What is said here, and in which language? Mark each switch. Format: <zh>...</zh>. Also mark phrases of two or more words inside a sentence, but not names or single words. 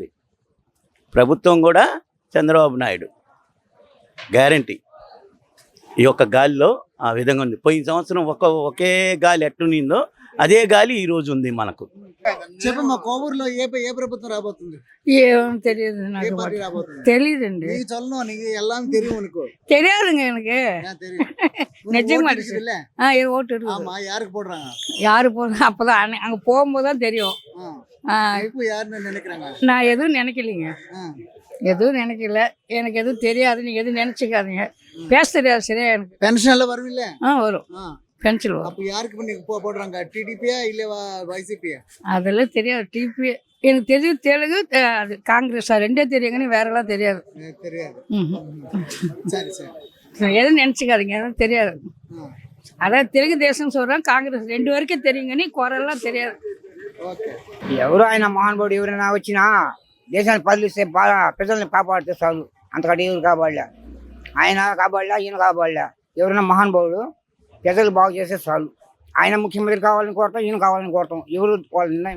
<te>ప్రభుత్వం కూడా చంద్రబాబు నాయుడు గ్యారంటీ. ఈ యొక్క గాలిలో ఆ విధంగా ఉంది. పోయిన సంవత్సరం ఒకే గాలి ఎట్టునిందో అదే గాలి ఈ రోజు ఉంది మనకు. చెప్పమ్మా, కోవూరులో ఏ ప్రభుత్వం రాబోతుంది? ఏం తెలియదు ఏ నాకు, పార్టీ రాబోతుంది? తెలియదండి.</te> <ta>நீ சொல்லணும், நீங்க எல்லாம் தெரியும் உனக்கு. தெரியாதுங்க எனக்கு. ஏன் தெரியும்? நிஜமா ஓட்டு இருக்குல்ல? ஓட்டு இருக்குது. ஆமா, யாருக்கு போடுறாங்க? யாரு போதும் அப்பதான் அங்க போகும்போது தான் தெரியும். இப்போ யாருன்னு நினைக்கிறாங்க? நான் எதுவும் நினைக்கலைங்க, எதுவும் நினைக்கல. எனக்கு எதுவும் தெரியாது, நீங்க எதுவும் நினைச்சுக்காதீங்க. பேச தெரியாது சரியா எனக்கு. பென்ஷன் எல்லாம் வரும் இல்ல? வரும், பென்ஷன் வரும். அப்ப யாருக்கு பண்ணி போடுறாங்க? டிடிபியா இல்ல வைசிபியா? அதெல்லாம் தெரியாது. டிபி எனக்கு தெரியும், தெலுங்கு அது காங்கிரஸா ரெண்டே தெரியுங்கன்னு வேற எல்லாம் தெரியாது. தெரியாது. சரி சரி, எதுவும் நினைச்சுக்காதீங்க, எதுவும் தெரியாது. அதான் தெலுங்கு தேசம் சொல்றேன், காங்கிரஸ் ரெண்டு வரைக்கும் தெரியுங்கன்னு குறையெல்லாம் தெரியாது.</ta> <te>ఓకే. ఎవరు ఆయన మహానుభావుడు ఎవరైనా వచ్చినా దేశాన్ని పరిలిస్తే బాగా ప్రజల్ని కాపాడితే చాలు. అంతకంటే ఎవరు కాపాడలే. ఆయన కాపాడలే, ఈయన కాపాడలే. ఎవరైనా మహానుభావుడు ప్రజలు బాగు చేస్తే చాలు. ఆయన ముఖ్యమంత్రి కావాలని కోరటం, ఈయన కావాలని కోరటం, ఎవరు వాళ్ళ నిర్ణయం</te>